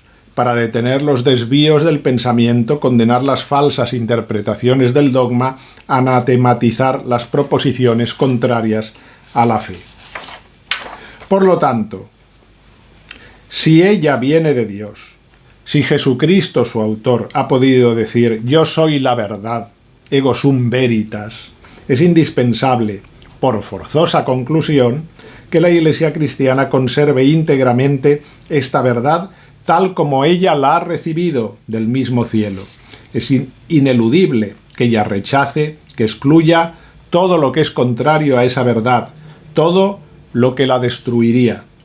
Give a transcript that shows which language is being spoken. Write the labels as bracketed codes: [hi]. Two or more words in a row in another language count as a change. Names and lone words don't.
[es] Para detener los desvíos del pensamiento, condenar las falsas interpretaciones del dogma, anatematizar las proposiciones contrarias a la fe. Por lo tanto, si ella viene de Dios, si Jesucristo, su autor, ha podido decir «Yo soy la verdad, [la] ego sum veritas», [es] es indispensable, por forzosa conclusión, que la Iglesia cristiana conserve íntegramente esta verdad tal como ella la ha recibido del mismo cielo. Es ineludible que ella rechace, que excluya todo lo que es contrario a esa verdad, todo lo que la destruiría.